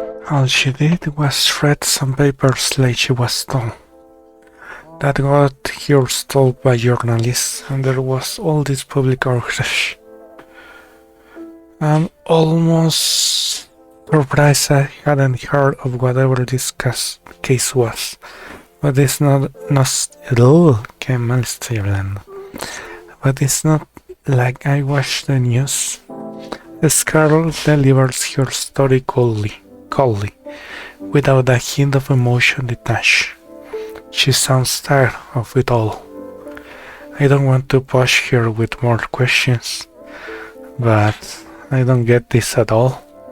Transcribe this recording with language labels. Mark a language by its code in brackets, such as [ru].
[en] All she did was read some papers like she was told. That got her stalled by journalists, and there was all this public outrage. I'm almost surprised I hadn't heard of whatever this case was. But it's not [es] qué mal estoy hablando. [en] But it's not like I watched the news. Scarlett delivers her story coldly, without a hint of emotion detached. She sounds tired of it all. I don't want to push her with more questions, but I don't get this at all.